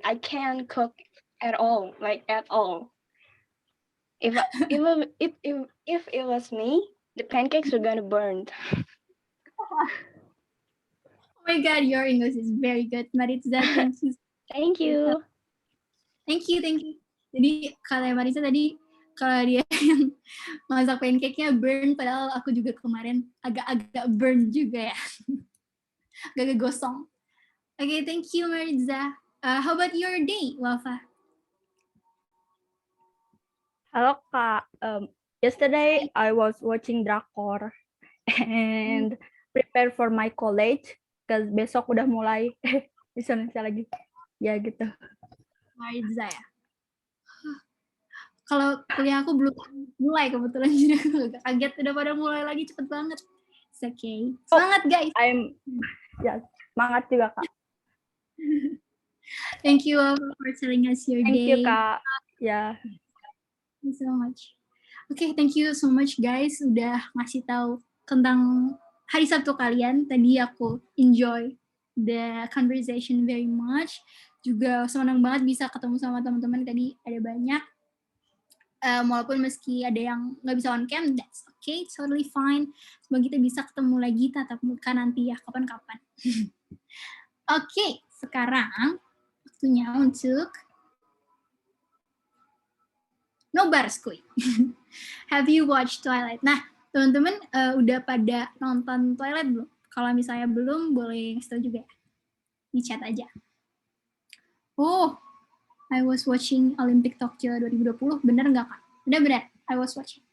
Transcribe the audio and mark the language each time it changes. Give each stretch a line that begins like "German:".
English: I can't cook at all, like at all. If it was me, the pancakes are gonna burn. oh my god, your English is very good, Maritza. Thank you. Thank you. Thank you.
Indonesian: Jadi kalau Maritza tadi kalau dia yang masak pancake-nya
English: burn,
Indonesian: padahal aku juga kemarin agak-agak burn juga ya. Agak gosong.
English: Okay, thank you Maritza. How about your day, Wafa? Halo Kak, yesterday I was watching drakor and prepare for my college because
Indonesian: besok udah mulai bisa lagi. Ya gitu. Maritza ya. Kalau kuliah aku belum mulai kebetulan, jadi aku agak kaget udah pada mulai lagi cepet banget.
English: It's okay.
Indonesian: Semangat
English: guys.
Indonesian: Semangat juga Kak.
English: Thank you all for telling us your day. Thank you Kak.
Indonesian: Ya.
English: Thank you so much. Okay, thank you so much guys
Indonesian: udah ngasih tahu tentang hari Sabtu kalian. Tadi aku
English: enjoy the conversation very much.
Indonesian: juga senang banget bisa ketemu sama teman-teman tadi, ada banyak. Walaupun meski ada yang nggak bisa
English: on cam, that's okay, totally fine.
Indonesian: Semoga kita bisa ketemu lagi tatap muka nanti ya, kapan-kapan. Oke, sekarang waktunya untuk nobar skuy.
English: Have you watched Twilight?
Indonesian: Nah, teman-teman udah pada nonton Twilight belum? Kalau misalnya belum, boleh ngasih tau juga ya. Di chat aja.
English: Oh, I was watching Olympic Tokyo 2020.
Indonesian: Bener nggak, Kak? Bener-bener,
English: I was watching.